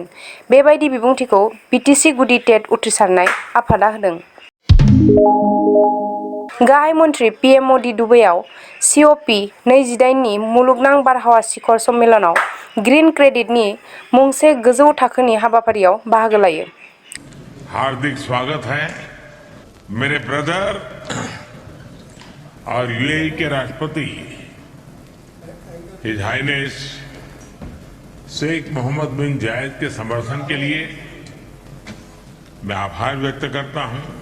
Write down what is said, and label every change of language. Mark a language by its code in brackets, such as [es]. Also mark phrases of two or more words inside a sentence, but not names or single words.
[brx] बेबायदि बिबुंथिखौ BTC गुदि टेट उथ्रिसारनाय आफादा होदों। गाहाय मन्थ्रि PM मदि दुबाइयाव COP28 नि मुलुगनां बारहावा शिखर सम्मेलनाव [en] green credit [brx] मुंसे गोजौ थाखोनि हाबाफारियाव बाहागो लायो। [hi] हार्दिक स्वागत है मेरे ब्रदर और UAE के राष्ट्रपति [en] His Highness [hi] शेख मोहम्मद बिन जायद के समर्थन के लिए मैं आभार व्यक्त करता हूं।